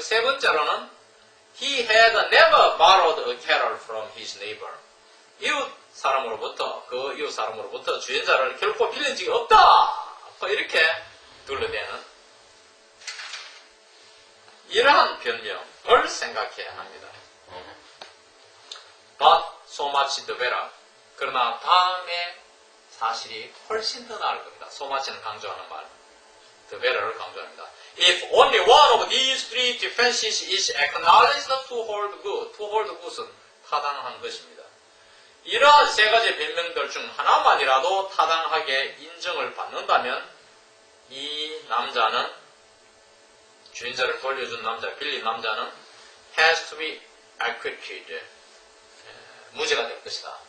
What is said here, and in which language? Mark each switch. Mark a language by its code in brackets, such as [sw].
[ko] 세 번째로는 [en] he had never borrowed a cattle from his neighbor. [ko] 이웃 사람으로부터 주전자를 결코 빌린 적이 없다. 이렇게 둘러대는 이러한 변명을 생각해야 합니다. [en] But so much the better. [ko] 그러나 다음에 사실이 훨씬 더 나을 겁니다. so much는 강조하는 말, the better를 강조합니다. [en] If only one of these three defenses is acknowledged to hold good, to hold good은 [ko] 타당한 것입니다. 이러한 세 가지 변명들 중 하나만이라도 타당하게 인정을 받는다면 이 남자는, 주인자를 돌려준 남자, 빌린 남자는 [en] has to be acquitted, [ko] 무죄가 될 것이다.